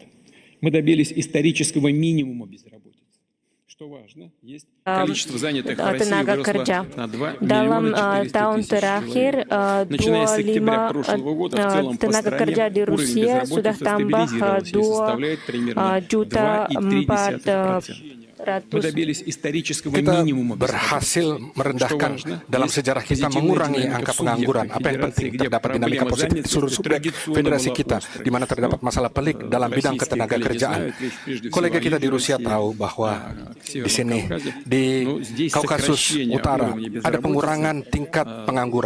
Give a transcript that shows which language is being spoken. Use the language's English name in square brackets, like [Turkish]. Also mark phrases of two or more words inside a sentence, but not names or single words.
[Russian] Мы добились исторического минимума безработицы. Что важно, есть количество занятых в России выросло на 2 400 000 человек. Начиная с октября прошлого года в целом по стране уровень безработицы стабилизировался и составляет примерно 2,3%. Мы добились исторического минимума. [Indonesian] Berhasil merendahkan dalam sejarah kita mengurangi angka pengangguran. Apa yang penting, terdapat dinamika positif di seluruh subbek federasi kita, di mana terdapat masalah pelik dalam bidang ketenaga kerjaan. Kolega kita di Rusia tahu bahwa di sini, di Kaukasus Utara, ada pengurangan tingkat pengangguran.